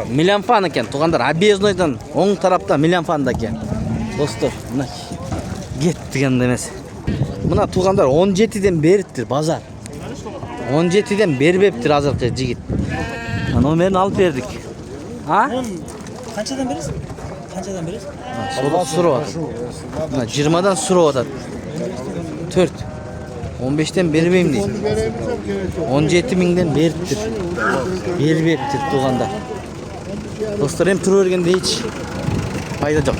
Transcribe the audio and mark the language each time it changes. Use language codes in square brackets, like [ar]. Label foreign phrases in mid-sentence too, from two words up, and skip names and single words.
[ky] Милянфан экен. Туугандар, Объезднойдон оң тарапта Милянфанда экен. Достор, мына кеттик энд эмес. Мына туугандар 17ден бериптир базар. 17ден бербептир азыркы жигит. Номерин алып бердик. А? [uz] Qanchadan berasiz? Qanchadan berasiz? [ky] Сурап атат. 20дан сурап атат. 4. 15'ten бербейм дейт. 17 миңден бериптир. Бербептир туугандар. Достор, эми тура бергенде эч пайда жок.